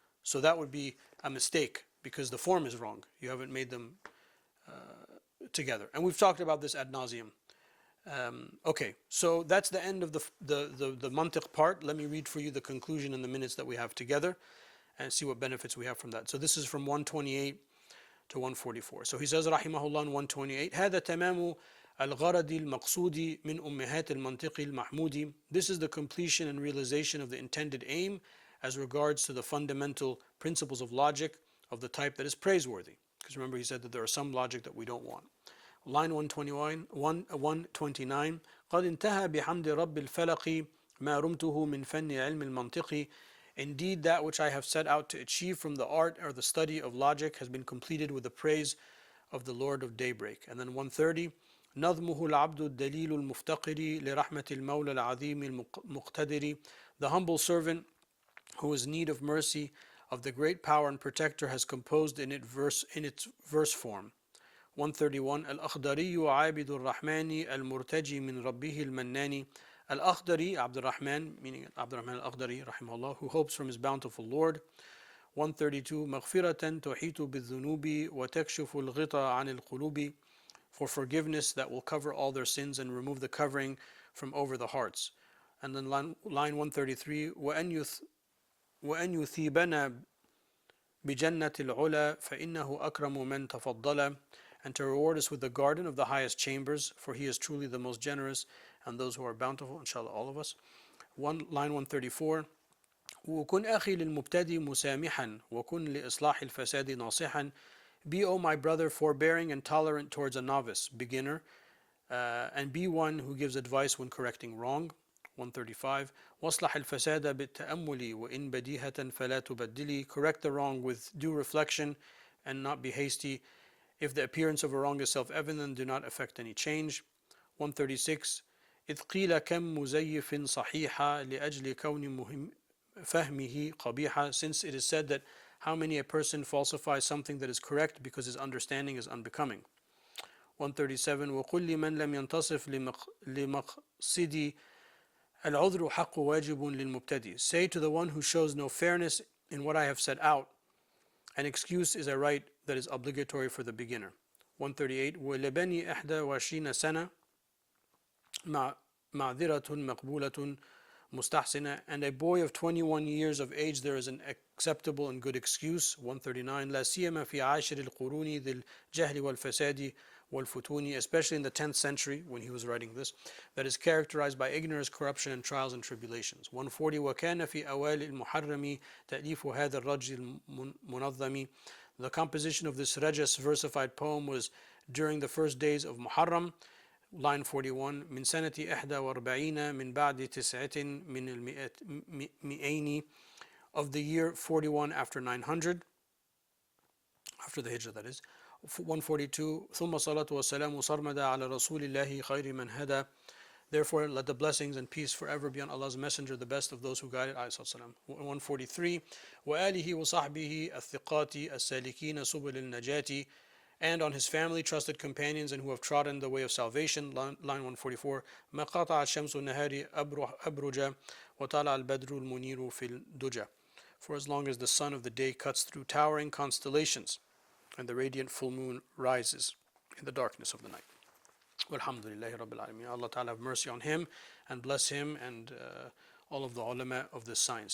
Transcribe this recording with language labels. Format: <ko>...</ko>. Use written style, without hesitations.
<en>So that would be a mistake because the form is wrong. You haven't made them together. And we've talked about this ad nauseum. Okay, so that's the end of the mantiq part. Let me read for you the conclusion in the minutes that we have together and see what benefits we have from that. So this is from 128 to 144. So he says, rahimahullah, in 128,</en> <ar>هذا تمام الغرض المقصود من أمهات المنطق المحمود.</ar> <en>This is the completion and realization of the intended aim as regards to the fundamental principles of logic of the type that is praiseworthy. Because remember, he said that there are some logic that we don't want.</en> <ar>Line 129 قد انتهى بحمد رب الفلق ما رمته من فن علم المنطق.</ar> <en>Indeed, that which I have set out to achieve from the art or the study of logic has been completed with the praise of the Lord of Daybreak. And then 130</en> <ar>نظمه العبد الدليل المفتقر لرحمة المولى العظيم المقتدر.</ar> <en>The humble servant who is in need of mercy of the great power and protector has composed in its verse form.</en> <ar>131 الأخضري عابد الرحمن المرتجي من ربه المنان.</ar> <en>Al-Akhdari, Abdul Rahman, meaning Abdul Rahman al-Akhdari, rahimahullah, who hopes from his bountiful Lord.</en> <ar>132 مغفرة تحيط بالذنوب وتكشف الغطاء عن القلوب.</ar> <en>For forgiveness that will cover all their sins and remove the covering from over the hearts. And then line 133</en> <ar>وأن يثيبنا بجنة العلا فإنه أكرم من تفضل.</ar> <en>And to reward us with the garden of the highest chambers, for he is truly the most generous and those who are bountiful, inshallah, all of us.</en> <ar>Line 134 وكن أخي للمبتدئ مسامحا وكن لإصلاح الفساد ناصحا.</ar> <en>Be, O my brother, forbearing and tolerant towards a novice, beginner, and be one who gives advice when correcting wrong.</en> <ar>135 واصلح الفساد بالتأمل وإن بديهة فلا تبدلي.</ar> <en>Correct the wrong with due reflection and not be hasty. If the appearance of a wrong is self-evident, do not affect any change.</en> <ar>136 إذ قيل كم مزيف صحيحة لأجل كون فهمه قبيحة.</ar> <en>Since it is said that how many a person falsifies something that is correct because his understanding is unbecoming.</en> <ar>137 وقل لمن لم ينتصف لمقصدي العذر حق واجب للمبتدئ.</ar> <en>Say to the one who shows no fairness in what I have set out, an excuse is a right that is obligatory for the beginner.</en> <ar>138 ولبني 21 سنة معذرة مقبولة مستحسنة.</ar> <en>And a boy of 21 years of age there is an acceptable and good excuse.</en> <ar>139 لا سيما في عاشر القرون ذي الجهل والفساد والفتون.</ar> <en>Especially in the 10th century when he was writing this, that is characterized by ignorance, corruption, and trials and tribulations.</en> <ar>140 وكان في أوائل المحرم تأليف هذا الرجل المنظم.</ar> <en>The composition of this Rajas versified poem was during the first days of Muharram.</en> <ar>Line 41 من سنة 41 من بعد 9 من المئين.</ar> <en>Of the year 41 after 900, after the Hijrah, that is.</en> <ar>142 ثم صلاة والسلام صرمدا على رسول الله خير من هدى.</ar> <en>Therefore, let the blessings and peace forever be on Allah's Messenger, the best of those who guided.</en> <ar>143 وآله وصحبه الثقات السالكين سبل النجاة.</ar> <en>And on his family, trusted companions, and who have trodden the way of salvation.</en> <ar>Line 144 ما قطع الشمس النهار أبرج وطلع البدر المنير في الدجى.</ar> <en>For as long as the sun of the day cuts through towering constellations, and the radiant full moon rises in the darkness of the night.</en> <ar>Walhamdulillahi Rabbil Alameen.</ar> <en>Allah Ta'ala have mercy on him and bless him and all of the ulama of this science.</en>